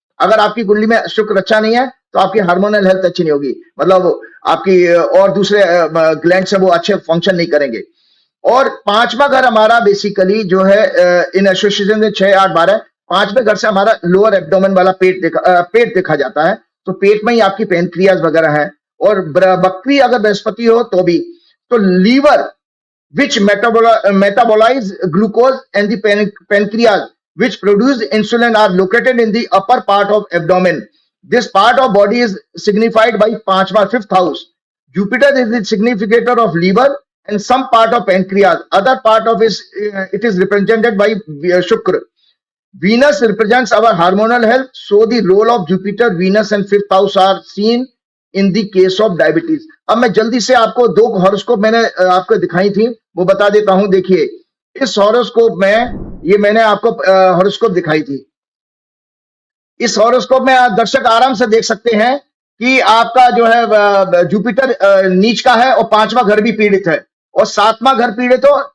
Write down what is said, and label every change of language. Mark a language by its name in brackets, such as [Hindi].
[Hindi] अगर आपकी कुंडली में शुक्र अच्छा नहीं है तो आपकी हार्मोनल हेल्थ अच्छी नहीं होगी, मतलब आपकी और दूसरे ग्लैंड से वो अच्छे फंक्शन नहीं करेंगे। और पांचवा घर हमारा बेसिकली जो है इन एसोसिएशन में 6, 8, 12, पांचवें घर से हमारा लोअर एब्डोमेन वाला पेट देखा जाता है। तो पेट में ही आपकी पेनक्रियाज वगैरह है। और बकरी अगर बृहस्पति हो तो भी, तो liver [English] which metabolize glucose and the pancreas which produce insulin are located in the upper part of abdomen. This part of body is signified by panchva, fifth house. Jupiter is the significator of liver and some part of pancreas. Other part of it is represented by Shukra. Venus represents our hormonal health, so the role of Jupiter, Venus and fifth house are seen in the case of diabetes. [Hindi] अब मैं जल्दी से आपको 2 horoscope मैंने आपको दिखाई थी, वो बता देता हूं। देखिए इस हॉरोस्कोप में, ये मैंने आपको हॉरोस्कोप दिखाई थी। इस हॉरोस्कोप में दर्शक आराम से देख सकते हैं कि आपका जो है जुपिटर नीच का है और 5वां घर भी पीड़ित है और 7वां घर पीड़ित हो।